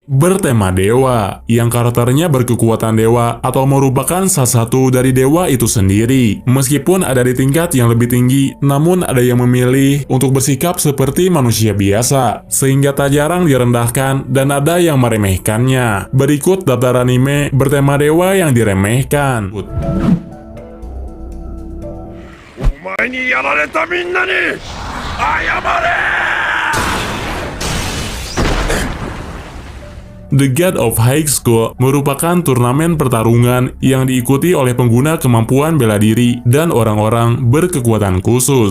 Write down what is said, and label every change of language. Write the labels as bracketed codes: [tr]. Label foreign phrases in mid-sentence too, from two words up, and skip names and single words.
[id] bertema dewa, yang karakternya berkekuatan dewa atau merupakan salah satu dari dewa itu sendiri. Meskipun ada di tingkat yang lebih tinggi, namun ada yang memilih untuk bersikap seperti manusia biasa, sehingga tak jarang direndahkan dan ada yang meremehkannya. Berikut daftar anime bertema dewa yang diremehkan. [ja] お前にやられたみんなに謝れ。 [id] The God of High School merupakan turnamen pertarungan yang diikuti oleh pengguna kemampuan bela diri dan orang-orang berkekuatan khusus.